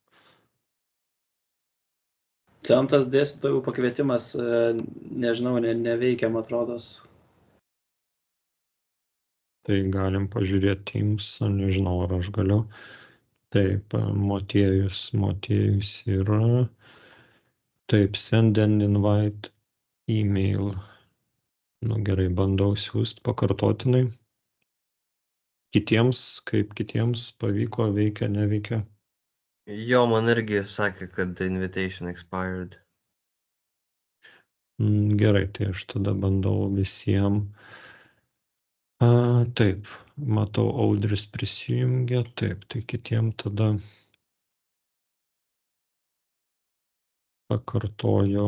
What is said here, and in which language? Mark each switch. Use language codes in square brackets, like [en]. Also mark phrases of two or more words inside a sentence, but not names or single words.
[lt] Ten tas dėstytojų pakvietimas, nežinau, neveikia, man atrodos. Tai galim pažiūrėti Teams, nežinau, ar aš galiu. Taip, Motiejus yra. Taip, [en] send and invite email. [lt] Nu gerai, bandau siūsti pakartotinai. Kaip kitiems pavyko, veikia, neveikia. Jo, man irgi sakė, kad [en] the invitation expired. [lt] Gerai, tai aš tada bandau visiems. Taip, matau, Audris prisijungia. Taip, tai kitiems tada pakartoju.